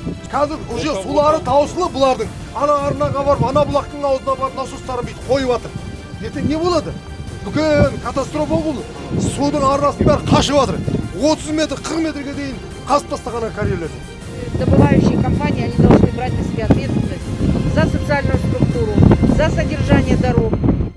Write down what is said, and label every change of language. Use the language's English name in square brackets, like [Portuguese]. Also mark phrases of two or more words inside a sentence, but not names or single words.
[Kazakh] Қазір уже сулары таусылып бұлардың. Ана арнаға барып, ана бұлақтың аузына барып насостарын бүйтіп қойып жатыр. Ертең не болады? Бүкіл катастрофа бұл. Судың арнасының бәрі қашып жатыр. 30 метр, 40 метрге дейін қазып тастаған карьерлерді. [Russian] Добывающие компании, они должны брать на себя ответственность за социальную структуру, за содержание дорог,